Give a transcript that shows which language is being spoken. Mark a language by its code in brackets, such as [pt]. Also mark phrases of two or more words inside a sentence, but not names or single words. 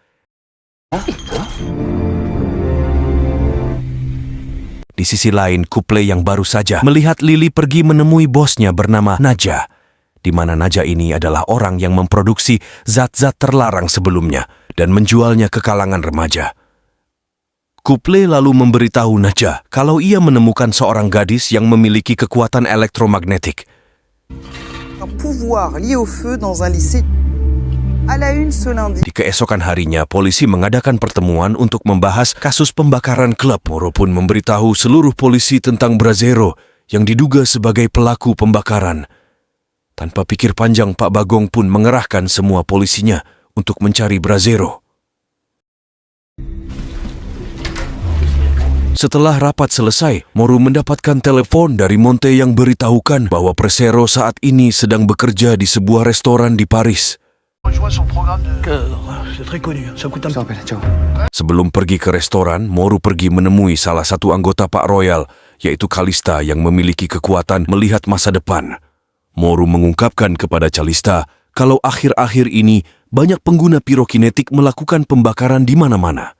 [id] Di sisi lain, Kuple yang baru saja melihat Lily pergi menemui bosnya bernama Naja, di mana Naja ini adalah orang yang memproduksi zat-zat terlarang sebelumnya dan menjualnya ke kalangan remaja. Kuple lalu memberitahu Naja kalau ia menemukan seorang gadis yang memiliki kekuatan elektromagnetik. [fr] Un pouvoir lié au feu dans un lycée. À la une ce lundi. [id] Di keesokan harinya, polisi mengadakan pertemuan untuk membahas kasus pembakaran klub. Moro pun memberitahu seluruh polisi tentang Brasero yang diduga sebagai pelaku pembakaran. Tanpa pikir panjang, Pak Bagong pun mengerahkan semua polisinya untuk mencari Brasero. Setelah rapat selesai, Moro mendapatkan telepon dari Monte yang beritahukan bahwa Brasero saat ini sedang bekerja di sebuah restoran di Paris. [fr] C'est très connu, ça coûte un peu. Ciao. [id] Sebelum pergi ke restoran, Moro pergi menemui salah satu anggota Pak Royal, yaitu Kalista yang memiliki kekuatan melihat masa depan. Moro mengungkapkan kepada Kalista kalau akhir-akhir ini banyak pengguna pirokinetik melakukan pembakaran di mana-mana.